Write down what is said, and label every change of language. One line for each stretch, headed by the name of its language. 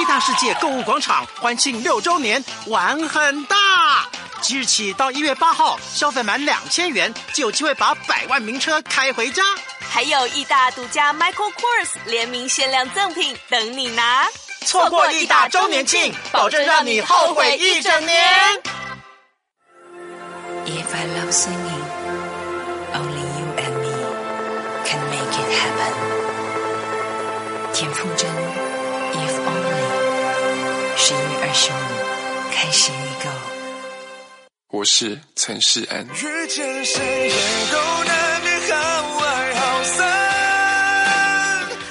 Chinese: 义大世界购物广场欢庆6周年，玩很大，即日起到1月8号，消费满2000元就有机会把百万名车开回家，还有义大独家 Michael Kors 联名限量赠品等你拿，错过义大周年庆，保证让你后悔一整年。
English: If I love singingOnly you and me can make it happen.
Chinese: 田馥甄 If Only 11月25日开始预购。我是陈世安。遇见谁也都难免好爱好散。